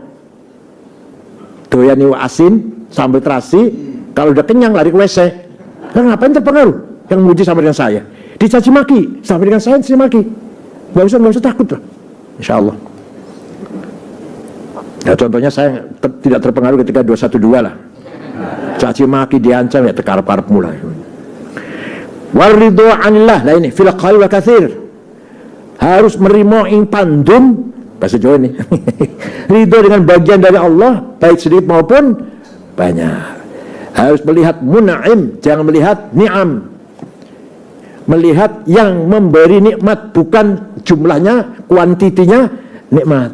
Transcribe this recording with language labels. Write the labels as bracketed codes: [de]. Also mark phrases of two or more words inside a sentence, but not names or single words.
[id] Doyan iwa asin, sambal terasi, kalau udah kenyang lari ke WC. Nah, ngapain terpengaruh? Yang muji sama dengan saya. Dicaci maki, sama dengan saya dicaci maki. Nggak usah takut lah, [ar] إن شاء الله. [id] Ya, contohnya saya tidak terpengaruh ketika 212 lah. Caci maki, diancam, ya tekarap-karap mulai. [ar] ورضا عن الله, [id] lah ini [ar] في القليل وكثير. [id] Harus [jv] merimo ing pandum, [id] bahasa Jawa ini. Ridho dengan bagian dari Allah, baik sedikit maupun banyak. Harus melihat mun'im, jangan melihat ni'am. Melihat yang memberi nikmat, bukan jumlahnya, kuantitinya nikmat.